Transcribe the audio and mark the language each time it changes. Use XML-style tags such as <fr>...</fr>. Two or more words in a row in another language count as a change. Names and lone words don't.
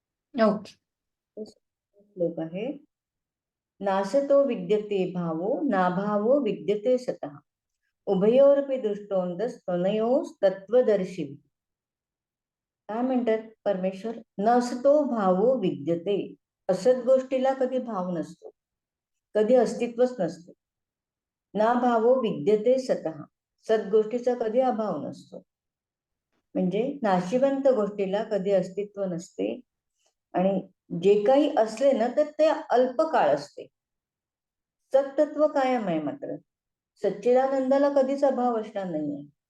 <mr>ओके. तो श्लोक आहे.</mr> <sa>नासतो विद्यते भावो नाभावो विद्यते सतः उभयोरपि दृष्टोंतस्तनयोस्तत्त्वदर्शी.</sa> <mr>काय म्हणतात परमेश्वर?</mr> <sa>नसतो भावो विद्यते.</sa> <mr>असत गोष्टीला कधी भाव नसतो, कधी अस्तित्वच नसते.</mr> <sa>ना भावो विद्यते सतः.</sa> <mr>सद्गोष्टीचा कधी अभाव नसतो. म्हणजे नाशिवंत गोष्टीला कधी अस्तित्व नसते. आणि जे काही असले ना तर ते अल्पकाळ असते. सत्तत्व कायम आहे. मात्र सच्चिदानंदाला कधीच अभाव असणार नाहीये.</mr>